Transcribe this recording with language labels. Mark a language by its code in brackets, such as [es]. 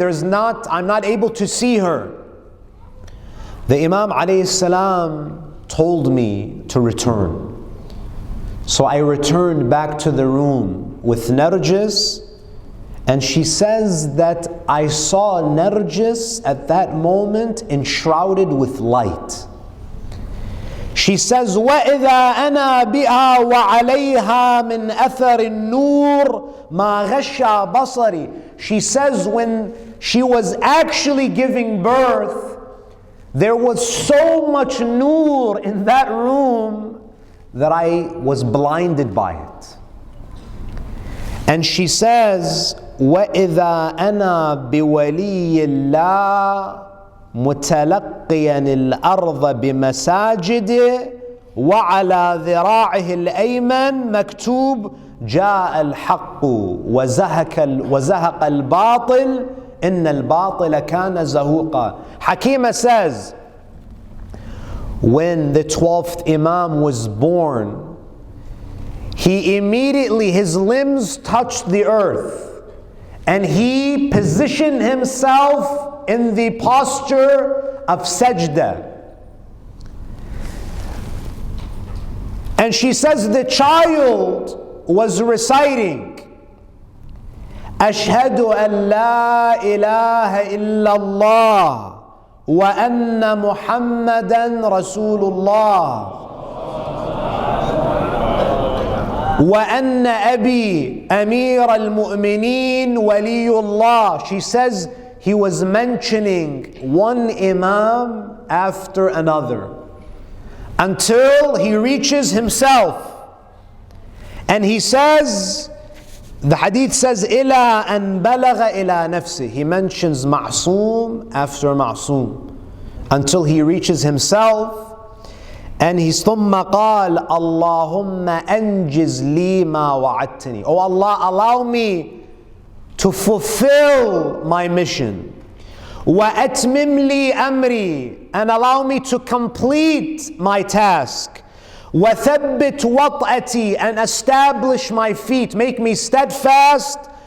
[en] I'm not able to see her. The Imam alayhi salam told me to return. So I returned back to the room with Narjis, And she says that I saw Narjis at that moment enshrouded with light. She says, [ar] وَإِذَا أَنَا بِهَا وَعَلَيْهَا مِنْ أَثَرِ النُّورِ مَا غَشَّى بَصَرِي. [en] She says when she was actually giving birth, there was so much nur in that room that I was blinded by it. And she says, [ar] وَإِذَا أَنَا بِوَلِيِّ اللَّهِ مُتَلَقِّيًا الْأَرْضَ بِمَسَاجِدِ وَعَلَى ذِرَاعِهِ الْأَيْمَنِ مَكْتُوبٌ جَاءَ الْحَقُّ وَزَهَقَ الْبَاطِلُ إِنَّ الْبَاطِلَ كَانَ زَهُوقًا. [en] Hakima says, when the 12th Imam was born, he immediately, his limbs touched the earth, and he positioned himself in the posture of sajda. And she says the child was reciting, [ar] أشهد أن لا إله إلا الله وأن محمدا رسول الله وأن أبي أمير المؤمنين ولي الله. [en] She says he was mentioning one Imam after another until he reaches himself. And he says, the hadith says, [ar] إِلَىٰ أَنْ بَلَغَ إِلَىٰ نَفْسِهِ. [en] He mentions Ma'soom after Ma'soom until he reaches himself. And he [ar] ثُمَّ قَالَ اللَّهُمَّ أَنْجِزْ لِي مَا وَعَدْتَنِي. [en] Oh Allah, allow me to fulfill my mission. [ar] وَأَتْمِمْ لِي أَمْرِي. [en] And allow me to complete my task. [ar] وَثَبِّتْ وَطْأَتِي. [en] And establish my feet, make me steadfast.